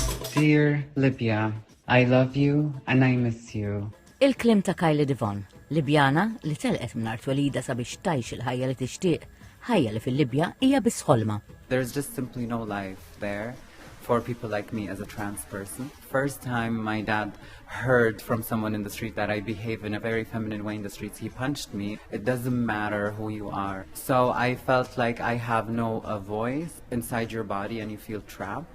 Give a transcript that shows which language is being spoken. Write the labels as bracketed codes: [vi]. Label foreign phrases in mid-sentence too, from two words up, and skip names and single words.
[en] Dear Libya, I love you and I miss you. [mt] Il-klim ta' Kylie Devon, Libjana li telqet minn twelidha sabiex tgħix il-ħajja li tixtieq, ħajja li fil-Libja hija biss ħolma. [en] There's just simply no life there for people like me as a trans person. First time my dad heard from someone in the street that I behave in a very feminine way in the streets, he punched me. It doesn't matter who you are. So I felt like I have no voice inside your body and you feel trapped.